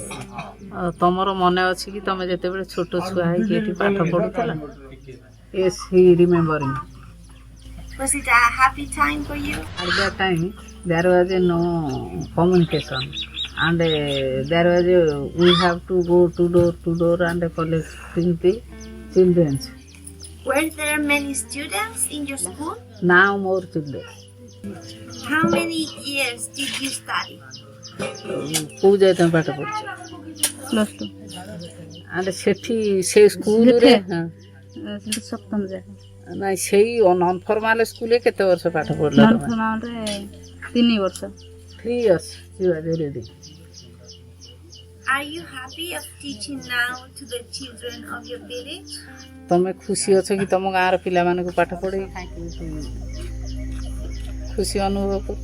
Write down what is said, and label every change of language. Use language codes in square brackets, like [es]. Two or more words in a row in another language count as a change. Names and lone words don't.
[or] ତମର ମନେ ଅଛି କି ତମେ ଯେତେବେଳେ ଛୋଟ ଛୁଆ ହେଇକି ଏଠି ପାଠ ପଢୁଥିଲ? [en] Yes, he remembering. Was it a happy time for you? At that time, there was no communication, and there was we have to go to door and collecting the children. Were there many students in your school? Now more children. How many years did you study? [or] କୋଉ ଯାଏ ତମେ ପାଠ ପଢୁଛ? [en] plus two. [or] and ସେଠି ସେ ସ୍କୁଲରେ ସପ୍ତମ ଯାଏ। ନାଇଁ ସେଇ [en] non formal [or] ସ୍କୁଲରେ କେତେ ବର୍ଷ ପାଠ ପଢିଲ? [en] non formalରେ [or] 3 ବର୍ଷ। [en] 3 years you are ready. Are you happy of teaching now to the children of your village? [or] ତମେ ଖୁସି ଅଛ କି ତମ ଗାଁର ପିଲାମାନଙ୍କୁ ପାଠ ପଢେଇ ଖୁସି ଅନୁଭବ କରୁଛ?